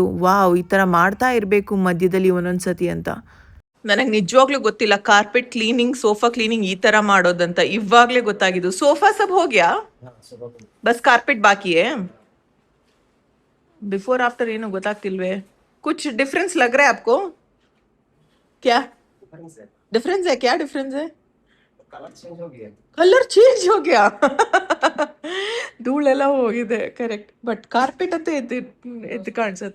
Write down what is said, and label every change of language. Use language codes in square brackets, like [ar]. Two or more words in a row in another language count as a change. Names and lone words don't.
[kn] ವಾವ್, ಈ ಥರ ಮಾಡ್ತಾ ಇರಬೇಕು ಮಧ್ಯದಲ್ಲಿ ಒಂದೊಂದು ಸತಿ ಅಂತ. ನನಗೆ ನಿಜವಾಗ್ಲೂ ಗೊತ್ತಿಲ್ಲ [en] carpet cleaning, sofa cleaning [kn] ಈ ಥರ ಮಾಡೋದಂತ. ಇವಾಗಲೇ ಗೊತ್ತಾಗಿದ್ದು. [hi] सोफा सब हो गया, बस कारपेट बाकी है. [en] before after [kn] ಏನು ಗೊತ್ತಾಗ್ತಿಲ್ವೇ? [hi] ಕುछ डिफरेंस लग रहा है आपको? क्या डिफरेंस है? क्या डिफरेंस है? [en] color change [hi] हो गया. [kn] ಧೂಳೆಲ್ಲ ಹೋಗಿದೆ ಕರೆಕ್ಟ್. ಬಟ್ ಕಾರ್ಪೆಟ್ ಅಂತ ಎದ್ದು ಕಾಣಿಸುತ್ತೆ.